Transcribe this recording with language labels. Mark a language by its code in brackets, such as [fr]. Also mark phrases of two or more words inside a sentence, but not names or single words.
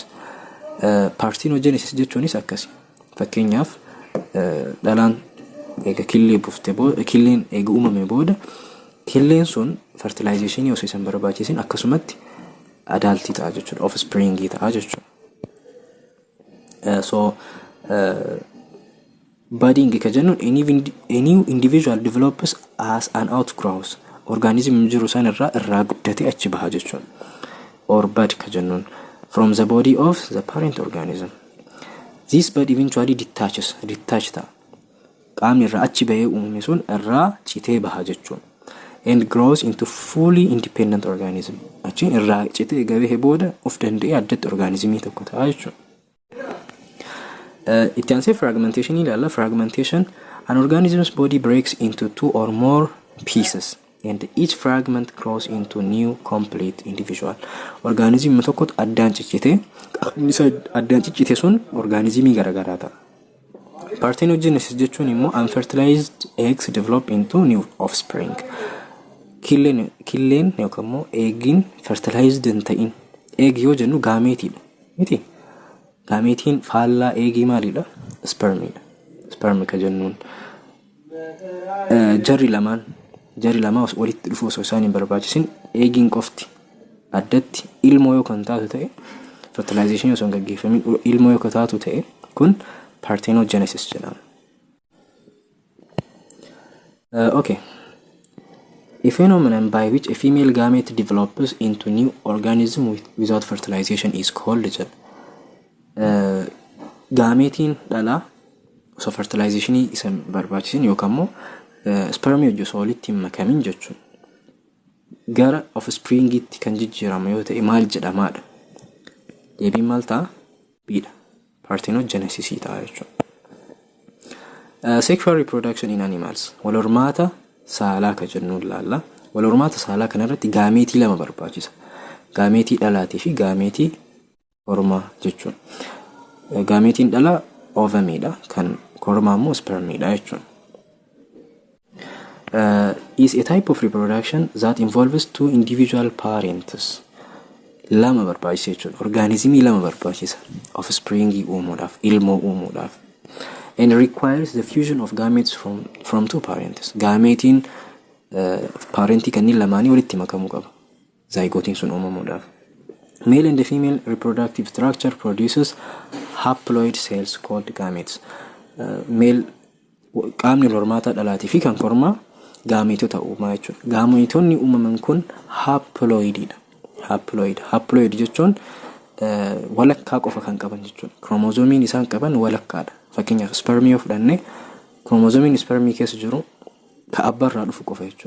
[om] Parthenogenesis jechuunis akkasi. Fakkeenyaaf dhalaan eega killee buuftee booda killeen eega uumame booda killeen sun fertilizationii osoo isan barbaachisin akkasumatti adaaltii ta'a jechuudha. Offspringii ta'a jechuudha. [en] Budding [om] ka jennuun [en] any individual develops as an outgrowth. [om] Organism jiru san irraa guddatee achi baha jechuudha. [en] Or bud [om] ka jennuun [en] from the body of the parent organism. This bud eventually detach ta'a. [om] Qaamni irraa achi bahee uumame sun irraa citee baha jechuudha. [en] and grows into fully independent organism. [om] Achiin irraa citee gabee booda of danda'ee addatti organismii tokko ta'a jechuudha. Itti aansee fragmentation ilaalla. [en] Fragmentation, an organism's body breaks into 2 or more pieces and each fragment grows into new complete individual. [om] Organismii tokkotu addaan ciccitee addaan ciccite sun organismii garagaraa ta'a. [en] Parthenogenesis [om] jechuun immoo [en] unfertilized eggs develop into new offspring. [om] Killeen yookaan immoo eegin fertilized hin ta'in. Eeg yoo jennu gaameetiidha. Miti? Gaameetiin faallaa eegii maalidha? Spermiidha. Spermi ka jennuun. Jarri lamaa walitti dhufuu osoo isaan hin barbaachisin eegiin qofti addatti ilmoo yoo kan taatu ta'e fertilization osoo hin gaggeeffamin ilmoo yoo kan taatu ta'e kun parthenogenesis jedhama. Okay. [en] A phenomenon by which a female gamete develops into new organism without fertilization is called [om] gameetiin dhalaa osoo fertilizationii isa barbaachisin yookaan immoo spermii hojii osoo walitti hin makamin jechuun gara offspringitti kan jijjiiramu yoo ta'e maal jedhamaadha? Deebiin maal ta'a? Bidha. Parthenogenesis ta'a jechuudha. [en] Sexual reproduction in animals. [om] Wal hormaata saalaa ka jennuun laalla. Wal hormaata saalaa kanarratti gaameetii lama barbaachisa. Gaameetii dhalaatii fi gaameetii hormaa jechuudha. Gaameetiin dhalaa ovamiidha, kan hormaa immoo spermiidha jechuudha. [en] Is a type of reproduction that involves 2 individual parents. [om] Lama barbaachisa jechuudha. Organismii lama barbaachisa. Offspringii uumuudhaaf, ilmoo uumuudhaaf. [en] And requires the fusion of gametes from 2 parents. [om] Gameetiin parentii kanneen lamaanii walitti makamuu qaba. Zygotiin sun uumamuudhaaf. [en] Male and the female reproductive structure produces haploid cells called gametes. [om] Male qaamni hormaata dhalaatii fi kan kormaa gaameetota uumaa jechuudha. Gaameetonni uumaman kun haploididha. Haploid jechuun walakkaa qofa kan qaban jechuudha. Kromozoomiin isaan qaban walakkaadha. Fakkeenyaaf spermii yoo fudhanne kromozoomiin spermii keessa jiru ka abbaarraa dhufu qofa jechuudha.